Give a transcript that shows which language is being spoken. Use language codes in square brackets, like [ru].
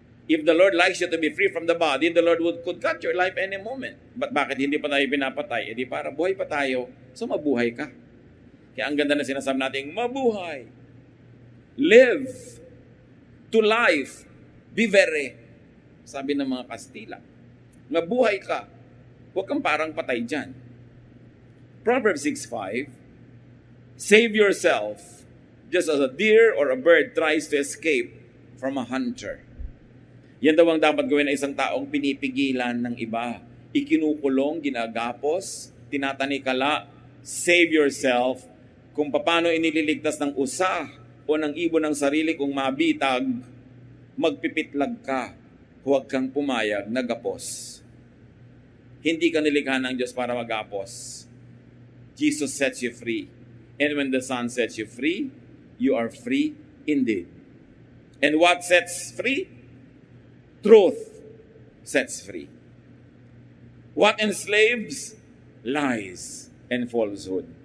[en] If the Lord likes you to be free from the body, the Lord could cut your life any moment. But [tl] bakit hindi pa tayo pinapatay? Di para buhay pa tayo, so mabuhay ka. Kaya ang ganda na sinasabi natin, mabuhay. [en] Live to life. [tl] Vivere. Sabi ng mga Kastila. Mabuhay ka. Huwag kang parang patay dyan. [en] Proverbs 6:5, save yourself just as a deer or a bird tries to escape from a hunter. [tl] Yan daw ang dapat gawin ng isang taong pinipigilan ng iba. Ikinukulong, ginagapos, tinatanikala, [en] save yourself. [tl] Kung paano inililigtas ng usa o ng ibon ng sarili kung mabitag, magpipitlag ka. Huwag kang pumayag na gapos. Hindi ka nilikha ng Diyos para magapos. [en] Jesus sets you free. And when the Son sets you free, you are free indeed. And what sets free? Truth sets free. What enslaves? Lies and falsehood.